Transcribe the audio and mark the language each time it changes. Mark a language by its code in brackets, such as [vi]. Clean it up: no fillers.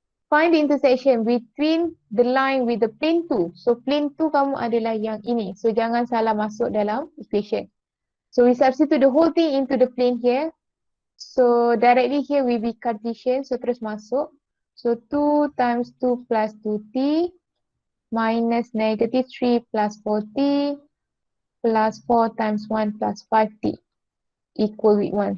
[en] Find the intersection between the line with the plane 2. [ms] So plane 2 kamu adalah yang ini. So jangan salah masuk dalam equation. [en] So we substitute the whole thing into the plane here. So directly here will be Cartesian. [ms] So terus masuk. [en] So 2 times 2 plus 2t minus negative 3 plus 4t plus 4 times 1 plus 5t equal with 1.